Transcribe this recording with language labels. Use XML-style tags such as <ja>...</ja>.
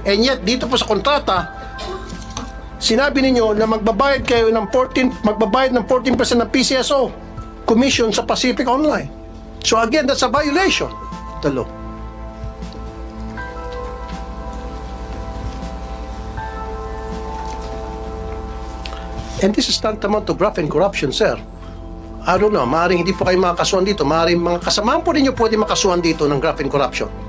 <en>And yet,</en> <tl>dito po sa kontrata, sinabi ninyo na magbabayad kayo ng 14% ng PCSO commission sa Pacific Online.</tl> <en>So again, that's a violation of the law. And this is tantamount to graft and corruption, sir. I don't know,</en> <tl>maaaring hindi po kayo makakasuhan dito. Maaaring mga kasamahan po ninyo pwede makasuhan dito ng graft and corruption.</tl>